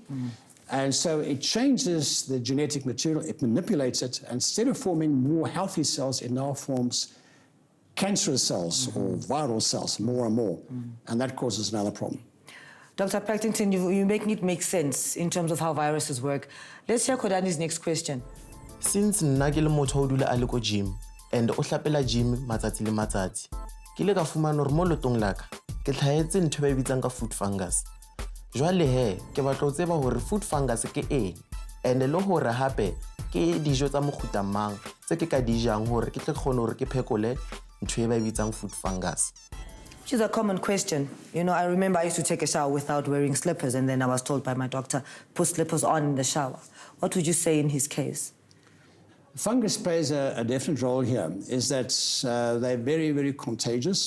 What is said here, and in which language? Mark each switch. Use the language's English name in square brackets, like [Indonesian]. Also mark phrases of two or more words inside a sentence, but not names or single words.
[English] And so it changes the genetic material, it manipulates it, and instead of forming more healthy cells, it now forms cancerous cells or viral cells more and more, and that causes another problem. Dr. Partington, you make it make sense in terms of how viruses work. Let's hear Khodani's next question. [Southern Sotho] Since nna ke le motho o dula a le ko gym and o hlapela gym matsatsi le matsatsi, ke ile ka fumana hore mo lotong la ka ke tlhaetse ntho ba e bitsang ka [English] food fungus. [Southern Sotho] Jwale he, ke batla ho tseba hore [English] food fungus [Southern Sotho] ke eng, and le hore hape ke dijo tsa mofuta mang tse ke ka dijang hore ke tle kgone hore ke phekole ntho e ba e bitsang [English] food fungus. Which is a common question. You know, I remember I used to take a shower without wearing slippers, and then I was told by my doctor, put slippers on in the shower. What would you say in his case? Fungus plays a definite role here, is that they're very, very contagious.